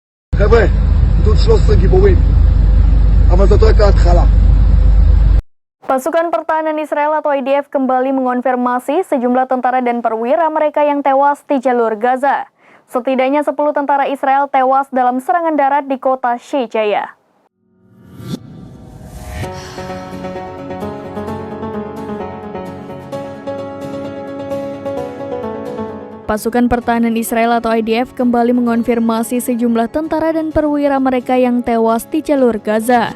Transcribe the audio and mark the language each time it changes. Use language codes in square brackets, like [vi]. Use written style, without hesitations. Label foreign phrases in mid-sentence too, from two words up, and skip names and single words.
[he] חבר'ה, גדוד 13 גיבורים, אבל זאת רק ההתחלה. [id] Pasukan Pertahanan Israel atau IDF kembali mengonfirmasi sejumlah tentara dan perwira mereka yang tewas di jalur Gaza. Setidaknya 10 tentara Israel tewas dalam serangan darat di kota Shejaya. Pasukan Pertahanan Israel atau IDF kembali mengonfirmasi sejumlah tentara dan perwira mereka yang tewas di jalur Gaza.